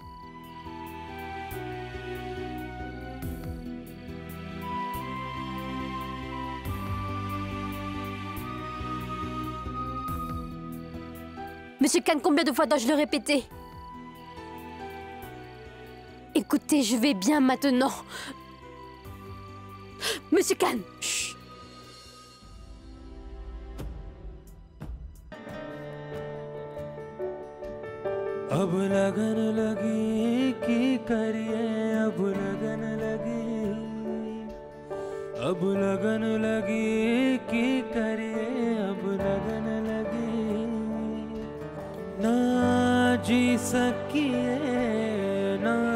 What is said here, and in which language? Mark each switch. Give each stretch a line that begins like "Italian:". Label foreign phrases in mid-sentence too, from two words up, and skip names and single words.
French: Monsieur Khan, combien de fois dois-je le répéter? Écoutez, je vais bien maintenant. Monsieur Khan, chut.
Punjabi: ਅਬ ਲਗਨ ਲਗੀ ਕੀ ਕਰੀਏ ਅਬ ਲਗਨ ਲਗੀ ਅਬ ਲਗਨ ਲਗੀ ਕੀ ਕਰੀਏ ਅਬ ਲਗਨ ਲਗੀ ਨਾ ਜੀ ਸਕੀਏ ਨਾ